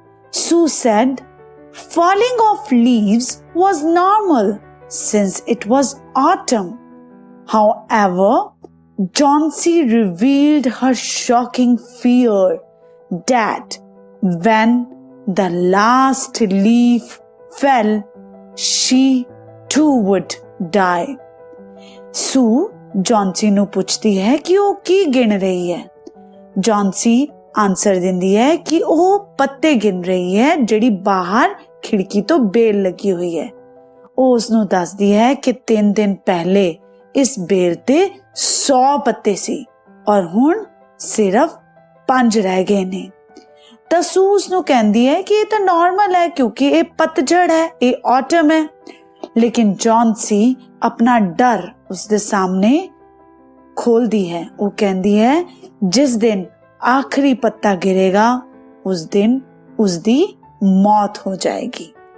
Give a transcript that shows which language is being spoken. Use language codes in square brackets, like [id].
[en] Sue said falling of leaves was normal since it was autumn. However, Johnsy revealed her shocking fear that when the last leaf fell, she too would die. [pa] Sue ਜੌਨਸੀ ਨੂੰ ਪੁੱਛਦੀ ਹੈ ਕਿ ਉਹ ਕੀ ਗਿਣ ਰਹੀ ਹੈ। ਜੌਨਸੀ answer ਦਿੰਦੀ ਹੈ ਕਿ ਉਹ ਪੱਤੇ ਗਿਣ ਰਹੀ ਹੈ ਜਿਹੜੀ ਬਾਹਰ ਖਿੜਕੀ ਤੋਂ ਬੇਲ ਲੱਗੀ ਹੋਈ ਹੈ। ਉਹ ਉਸ ਨੂੰ ਦੱਸਦੀ ਹੈ ਕਿ 3 ਦਿਨ ਪਹਿਲੇ ਇਸ ਬੇਲ ਤੇ 100 ਪੱਤੇ ਸੀ ਔਰ ਹੁਣ ਸਿਰਫ 5 ਰਹਿ ਗਏ ਨੇ। ਤਾਂ ਸੂ ਉਸ ਨੂੰ ਕਹਿੰਦੀ ਹੈ ਕਿ ਇਹ ਤਾਂ ਨਾਰਮਲ ਹੈ ਕਿਉਂਕਿ ਇਹ ਪਤਝੜ ਹੈ, ਇਹ ਆਟਮ ਹੈ। [hi] लेकिन जॉन्सी अपना डर उसके सामने खोलती है। वो कहती है जिस दिन आखिरी पत्ता गिरेगा उस दिन उसकी मौत हो जाएगी।